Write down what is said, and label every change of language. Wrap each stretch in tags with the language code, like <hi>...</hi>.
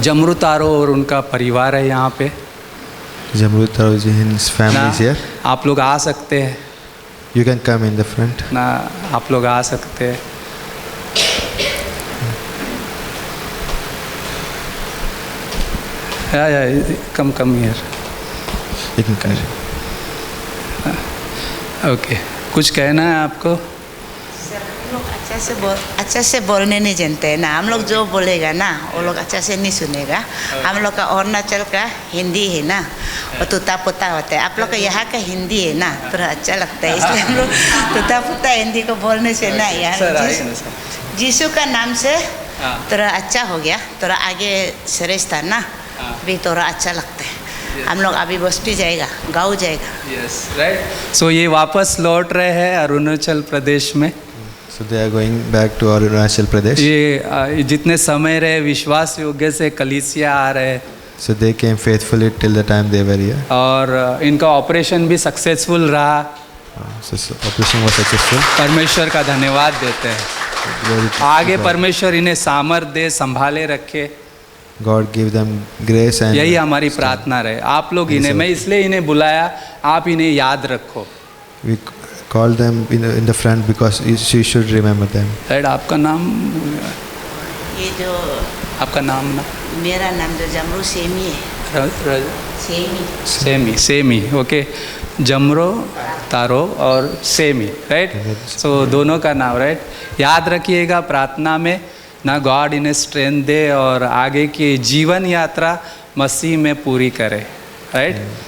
<hi>जमरू तारो और उनका परिवार है यहाँ पे</hi> <en>Jamrut Taroji and his family</en> <hi>ना।</hi> <en>is here.</en> <hi>आप लोग आ सकते हैं</hi> <en>You can come in the front.</en> <hi>ना, आप लोग आ सकते हैं।</hi> <en>Come here. You can come.</en> <hi>Okay, कुछ कहना है आपको? सर, हम लोग अच्छा से बोलने नहीं जानते हैं ना। हम लोग जो बोलेगा ना वो लोग अच्छा से नहीं सुनेगा। हम लोग का अरुणाचल का हिंदी है ना, और तुता पुता होता है। आप लोग का यहाँ का हिंदी है ना, थोड़ा अच्छा लगता है, इसलिए हम लोग तुता पुता हिंदी को बोलने से ना यहाँ यीशु का नाम से थोड़ा अच्छा हो गया, थोड़ा आगे श्रेष्ठ था ना, भी थोड़ा अच्छा लगता है। हम लोग अभी बस्ती जाएगा, गाँव जाएगा।</hi> <en>Yes, right.</en> <hi>सो ये वापस लौट रहे हैं अरुणाचल प्रदेश में।</hi> <en>So they are going back to Arunachal Pradesh.</en> <hi>ये जितने समय रहे विश्वास योग्य से कलीसिया आ रहे,</hi> <en>So they came faithfully till the time they were here.</en> <hi>और इनका ऑपरेशन भी सक्सेसफुल रहा।</hi> <en>So operation was successful.</en> <hi>परमेश्वर का धन्यवाद देते हैं।</hi> <en>Glory to</en> <hi>आगे</hi> <en>God.</en> <hi>परमेश्वर इन्हें सामर्थ दे, संभाले रखे।</hi> <en>God give them grace and</en> <hi>यही हमारी प्रार्थना रहे। आप लोग इन्हें, मैं इसलिए इन्हें बुलाया, आप इन्हें याद रखो।</hi> <en>we call them in the front because you should remember them.</en> <hi>Right, आपका नाम, ये जो आपका नाम ना मेरा नाम जो जमरू सेमी है, सेमी सेमी, ओके, जमरो, तारो और सेमी, राइट। सो दोनों का नाम, राइट। याद रखिएगा प्रार्थना में ना, गॉड इन्हें स्ट्रेंथ दे और आगे की जीवन यात्रा मसीह में पूरी करे, राइट।</hi>